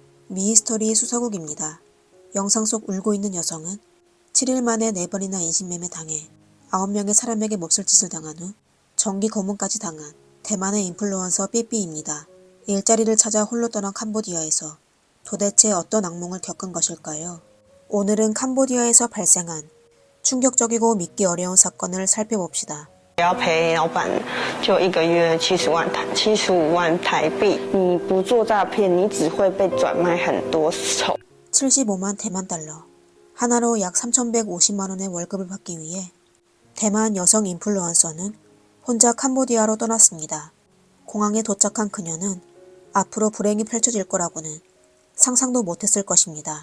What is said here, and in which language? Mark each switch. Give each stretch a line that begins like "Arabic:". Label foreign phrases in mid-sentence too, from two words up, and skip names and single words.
Korean: 미스터리 수사국입니다. 영상 속 울고 있는 여성은 7일 만에 4번이나 인신매매 당해 9명의 사람에게 몹쓸 짓을 당한 후 정기 고문까지 당한 대만의 인플루언서 삐삐입니다. 일자리를 찾아 홀로 떠난 캄보디아에서 도대체 어떤 악몽을 겪은 것일까요? 오늘은 캄보디아에서 발생한 충격적이고 믿기 어려운 사건을 살펴봅시다.
Chinese: 要赔老板就1个月75万台币，你不做诈骗，你只会被转卖很多丑。
Korean: 75만 대만 달러, 하나로 약 3,150만 원의 월급을 받기 위해 대만 여성 인플루언서는 혼자 캄보디아로 떠났습니다. 공항에 도착한 그녀는 앞으로 불행이 펼쳐질 거라고는 상상도 못했을 것입니다.